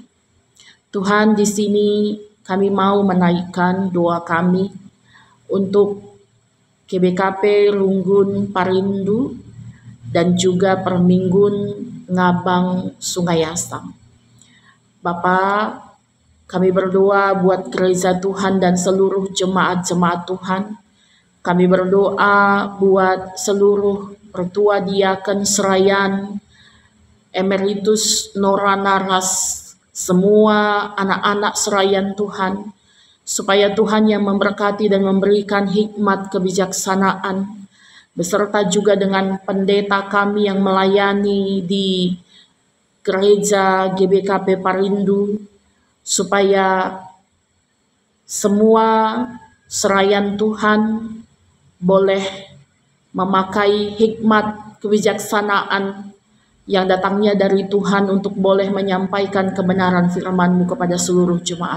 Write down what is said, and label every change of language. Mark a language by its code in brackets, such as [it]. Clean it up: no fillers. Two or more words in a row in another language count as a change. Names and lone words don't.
[id] Tuhan, di sini kami mau menaikkan doa kami untuk GBKP Runggun Parindu dan juga Perminggun Ngabang Sungai Asam. Bapak, kami berdoa buat gereja Tuhan dan seluruh jemaat-jemaat Tuhan. Kami berdoa buat seluruh pertua diaken Serayan, Emeritus Nora Naras, semua anak-anak Serayan Tuhan, supaya Tuhan yang memberkati dan memberikan hikmat kebijaksanaan, beserta juga dengan pendeta kami yang melayani di gereja GBKP Parindu, supaya semua Serayan Tuhan boleh memakai hikmat kebijaksanaan yang datangnya dari Tuhan untuk boleh menyampaikan kebenaran firman-Mu kepada seluruh jemaat.